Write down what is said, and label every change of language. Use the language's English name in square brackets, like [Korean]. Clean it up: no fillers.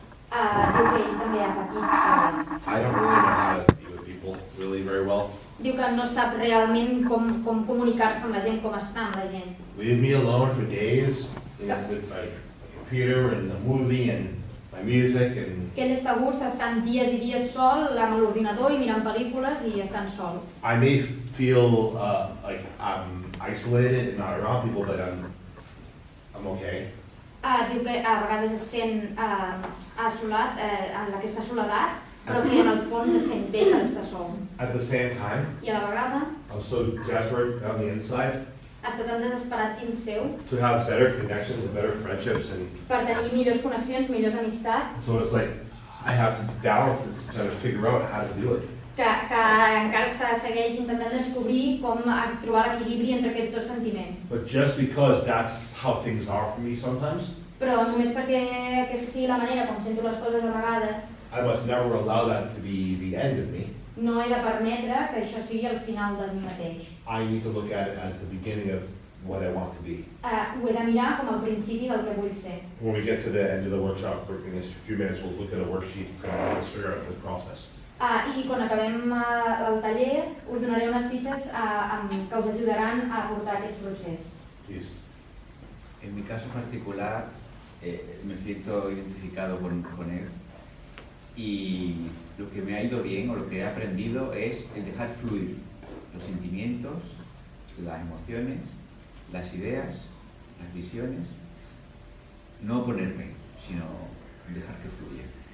[Catalan] Diu que ell també ha patit sol. [English] I don't really know how to be with people really very well. [Catalan] Diu que no sap realment com comunicar-se amb la gent, com estar amb la gent. [English] Leave me alone for days with my computer and the movie and my music and [Catalan] Que ell està a gust estant dies i dies sol amb l'ordinador i mirant pel·lícules i estant sol. [English] I may feel like I'm isolated and not around people, but I'm okay. [Catalan] Diu que a vegades es sent assolat en aquesta soledat, però que en el fons es sent bé per estar sol. [English] At the same time, [Catalan] I a la vegada [English] I'm so desperate on the inside [Catalan] està tan desesperat dins seu [English] to have better connections and better friendships, and [Catalan] per tenir millors connexions, millors amistats, [English] so it's like I have to balance this, try to figure out how to do it. [Catalan] que encara segueix intentant descobrir com trobar l'equilibri entre aquests dos sentiments. [English] But just because that's how things are for me sometimes, [Catalan] Però només perquè aquesta sigui la manera com sento les coses a vegades, [English] I must never allow that to be the end of me. [Catalan] no he de permetre que això sigui el final de mi mateix. [English] I need to look at it as the beginning of what I want to be. [Catalan] Ho he de mirar com el principi del que vull ser. [English] When we get to the end of the workshop, in a few minutes, we'll look at a worksheet and let's figure out the process. [Catalan] I quan acabem el taller us donaré unes fitxes que us ajudaran a abordar aquest procés. [English] Please. [Spanish] En mi caso particular, me siento identificado con él y lo que me ha ido bien o lo que he aprendido es el dejar fluir los sentimientos, las emociones, las ideas, las visiones, no oponerme, sino dejar que fluya.